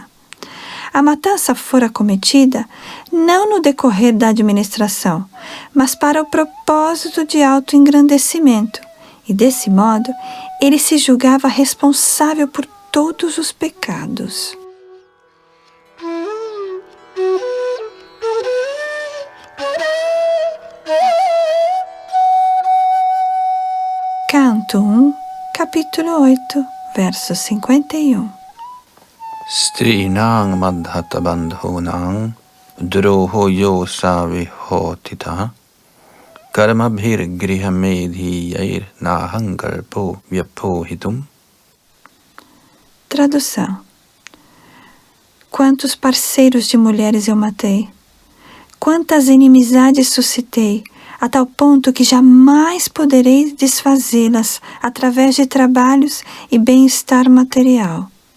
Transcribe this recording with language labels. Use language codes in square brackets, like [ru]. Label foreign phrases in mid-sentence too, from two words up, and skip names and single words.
[pt] A matança fora cometida não no decorrer da administração, mas para o propósito de autoengrandecimento, e desse modo ele se julgava responsável por todos os pecados. Canto 1, capítulo 8, verso 51. [sa] स्त्रीणां मद्धत बन्धूनां द्रुहो योऽसा विहोत्थितः कर्मभिर् गृहमेधीयैर् नाहं कल्पो व्यपोहितुम्. [pt] Tradução: quantos parceiros de mulheres eu matei, quantas inimizades suscitei, a tal ponto que jamais poderei desfazê-las através de trabalhos e bem-estar material.